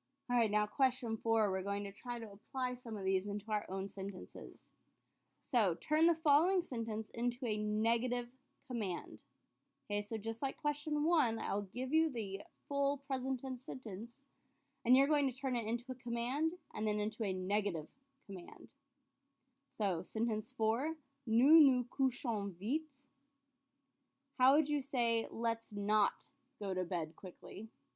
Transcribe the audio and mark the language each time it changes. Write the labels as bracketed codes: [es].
[en] All right, now question 4, we're going to try to apply some of these into our own sentences. So, turn the following sentence into a negative command. Okay, so just like question 1, I'll give you the full present tense sentence, and you're going to turn it into a command and then into a negative command. So, sentence 4, [fr] nous nous couchons vite. [en] How would you say, let's not go to bed quickly?